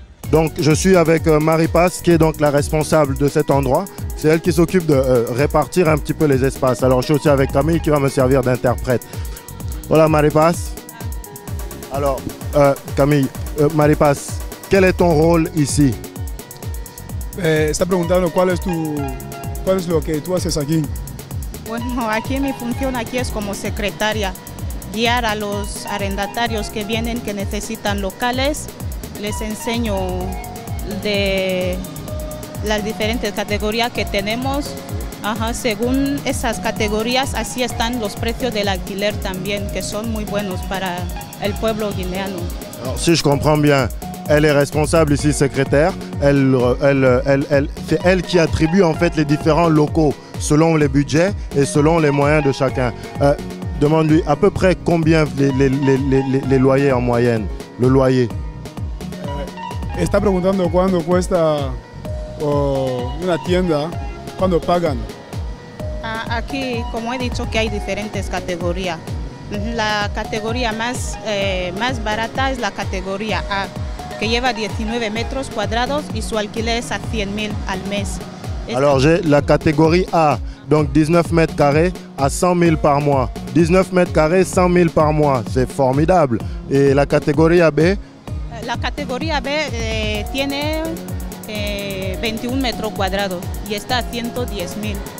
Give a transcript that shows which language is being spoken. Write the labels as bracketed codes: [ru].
[fr] Donc, je suis avec Marie Pass, qui est donc la responsable de cet endroit. C'est elle qui s'occupe de répartir un petit peu les espaces. Alors, je suis aussi avec Camille, qui va me servir d'interprète. [es] Hola, Marie Pass. [fr] Alors, Camille, Marie Pass, quel est ton rôle ici? [es] Está preguntando cuál es lo que tú haces aquí. Bueno, aquí mi función aquí es como secretaria, guiar a los arrendatarios que vienen, que necesitan locales. Les enseño de las diferentes categorías que tenemos. Según esas categorías, así están los precios del alquiler también, que son muy buenos para el pueblo guinéano. [fr] Alors, si je comprends bien, elle est responsable ici, secrétaire. C'est elle qui attribue en fait les différents locaux selon les budgets et selon les moyens de chacun. Demande-lui à peu près combien les loyers en moyenne, le loyer. [es] Está preguntando cuánto cuesta una tienda, cuánto pagan. Aquí, como he dicho, que hay diferentes categorías. La categoría más barata es la categoría A, que lleva 19 metros cuadrados y su alquiler es a 100,000 al mes. [fr] Alors j'ai la catégorie A, donc 19 mètres carrés à 100,000 par mois. 19 mètres carrés, 100,000 par mois, c'est formidable. Et la catégorie B? [es] La categoría B tiene 21 metros cuadrados y está a 110,000.